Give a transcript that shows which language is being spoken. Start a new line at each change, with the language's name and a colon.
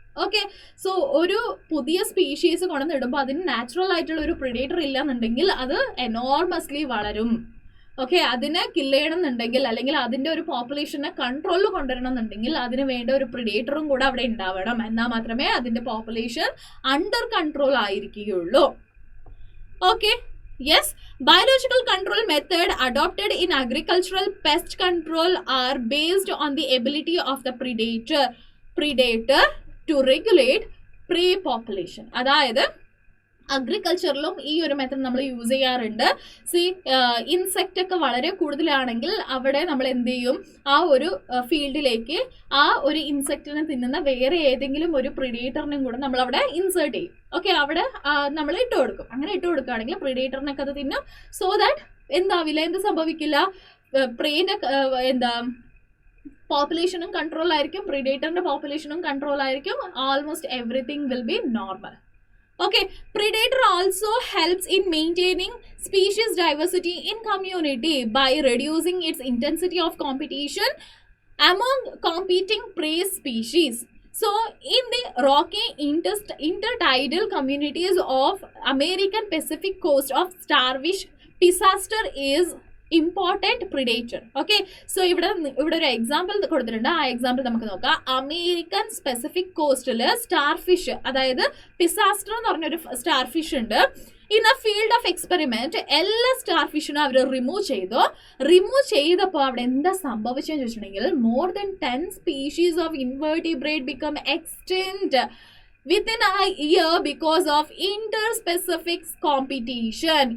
Malayalam: Okay, so ഒരു പുതിയ species കൊണ്ടുവന്നിടുമ്പോൾ അതിന് നാച്ചുറൽ ആയിട്ടുള്ള ഒരു പ്രിഡേറ്റർ ഇല്ലാന്നുണ്ടെങ്കിൽ അത് എനോർമസ്ലി വളരും. ഓക്കെ, അതിനെ കില്ല് ചെയ്യണം എന്നുണ്ടെങ്കിൽ അല്ലെങ്കിൽ അതിൻ്റെ ഒരു പോപ്പുലേഷനെ കൺട്രോളിൽ കൊണ്ടുവരണം എന്നുണ്ടെങ്കിൽ അതിന് വേണ്ട ഒരു പ്രിഡേറ്ററും കൂടെ അവിടെ ഉണ്ടാവണം. എന്നാൽ മാത്രമേ അതിൻ്റെ population under control ആയിരിക്കുകയുള്ളൂ.
English: Okay, yes, biological control method adopted in agricultural pest control are based on the ability of the predator to regulate prey population.
Malayalam: അതായത് അഗ്രികൾച്ചറിലും ഈ ഒരു മെത്തഡ് നമ്മൾ യൂസ് ചെയ്യാറുണ്ട്. ഇൻസെക്റ്റ് ഒക്കെ വളരെ കൂടുതലാണെങ്കിൽ അവിടെ നമ്മൾ എന്ത് ചെയ്യും? ആ ഒരു ഫീൽഡിലേക്ക് ആ ഒരു ഇൻസെക്റ്റിനെ തിന്നുന്ന വേറെ ഏതെങ്കിലും ഒരു പ്രിഡേറ്ററിനും കൂടെ നമ്മൾ അവിടെ ഇൻസേർട്ട് ചെയ്യും. ഓക്കെ, അവിടെ നമ്മൾ ഇട്ട് കൊടുക്കും. അങ്ങനെ ഇട്ട് കൊടുക്കുകയാണെങ്കിൽ പ്രിഡേറ്ററിനൊക്കെ അത് തിന്നും. സോ ദാറ്റ് എന്താവില്ല, എന്ത് സംഭവിക്കില്ല? പ്രേന്റെ പോപ്പുലേഷനും കൺട്രോൾ ആയിരിക്കും, പ്രിഡേറ്ററിന്റെ പോപ്പുലേഷനും കൺട്രോൾ ആയിരിക്കും.
English: Almost everything will be normal. Okay, predator also helps in maintaining species diversity in community by reducing its intensity of competition among competing prey species. So in the rocky intertidal communities of American Pacific coast of starfish, pisaster is important predator.
Malayalam: Okay, so ഇവിടെ ഒരു example കൊടുത്തിട്ടുണ്ട്. ആ example നമുക്ക് നോക്കാം. American specific കോസ്റ്റിൽ starfish, അതായത് പിസാസ്റ്റർ എന്ന് പറഞ്ഞൊരു starfish ഉണ്ട്.
English: in a field of experiment
Malayalam: എല്ലാ സ്റ്റാർഫിഷിനും അവർ റിമൂവ് ചെയ്തപ്പോൾ അവിടെ എന്താ സംഭവിച്ചെന്ന് ചോദിച്ചിട്ടുണ്ടെങ്കിൽ
English: More than 10 species of invertebrate become extinct within a year because of interspecific competition.